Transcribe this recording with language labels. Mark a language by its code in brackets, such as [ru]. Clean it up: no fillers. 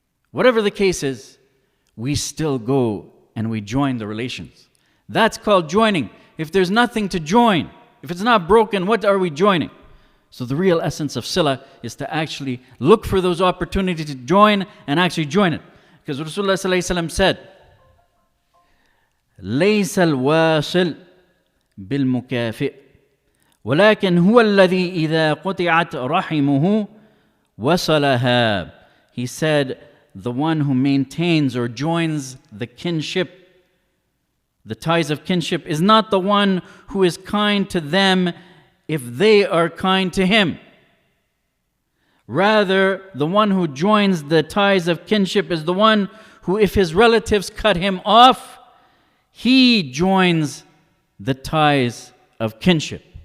[en] Whatever the case is, we still go and we join the relations. That's called joining. If there's nothing to join, if it's not broken, what are we joining? So the real essence of Silah is to actually look for those opportunities to join and actually join it. Because Rasulullah ﷺ said, [ar] ليس الواصل بالمكافئ ولكن هو الذي إذا قطعت رحمه وصلها. [en] He said, the one who maintains or joins the kinship, the ties of kinship, is not the one who is kind to them if they are kind to him. Rather, the one who joins the ties of kinship is the one who, if his relatives cut him off, he joins the ties of kinship.